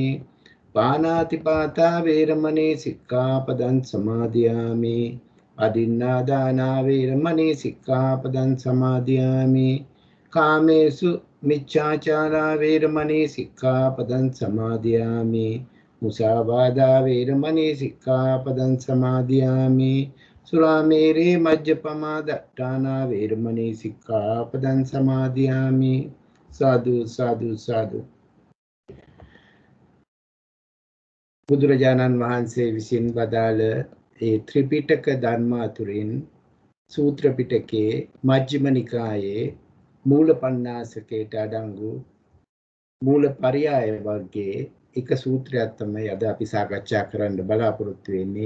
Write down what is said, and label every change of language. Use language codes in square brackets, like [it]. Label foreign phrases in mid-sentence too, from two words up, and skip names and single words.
[pi] පාණාතිපාතා වේරමණී සික්ඛාපදං සමාදියාමි අදින්නා දාන වේරමණී සික්ඛාපදං සමාදියාමි කාමේසු මිච්ඡාචාරා වේරමණී සික්ඛාපදං සමාදියාමි මුසාවාදා වේරමණී සික්ඛාපදං සමාදියාමි සුරාමේරේ මජ්ජපමා දට්ඨානා වේරමණී සික්ඛාපදං සමාදියාමි සාදු සාදු සාදු. [si] බුදුරජාණන් වහන්සේ විසින් වදාළ ඒ ත්‍රිපිටක ධර්ම අතුරින් සූත්‍ර පිටකයේ මජ්ක්‍ධිම නිකායේ මූල පඤ්ඤාසකයට අඩංගු මූල පරියාය වර්ගයේ එක සූත්‍රයක් තමයි අද අපි සාකච්ඡා කරන්න බලාපොරොත්තු වෙන්නේ.